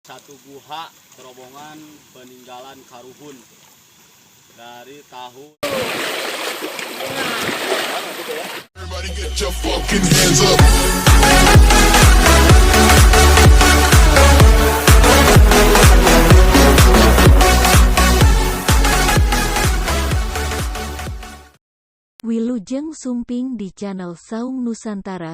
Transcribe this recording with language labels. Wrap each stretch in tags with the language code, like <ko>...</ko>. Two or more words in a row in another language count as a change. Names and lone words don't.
<id>Satu guha terowongan peninggalan Karuhun dari tahun.</id> <en>Everybody get your fucking hands up.</en> <su>Wilujeng Sumping di channel Saung Nusantara.</su>